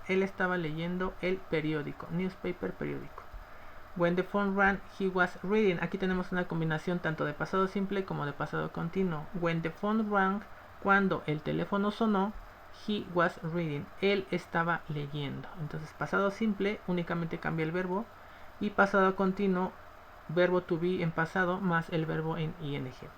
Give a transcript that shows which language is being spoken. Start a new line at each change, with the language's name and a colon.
Spanish: Él estaba leyendo el periódico. Newspaper, periódico.
English: When the phone rang, he was reading.
Spanish: Aquí tenemos una combinación tanto de pasado simple como de pasado continuo.
English: When the phone rang,
Spanish: cuando el teléfono sonó,
English: he was reading.
Spanish: Él estaba leyendo. Entonces pasado simple únicamente cambia el verbo. Y pasado continuo, verbo to be en pasado más el verbo en ing.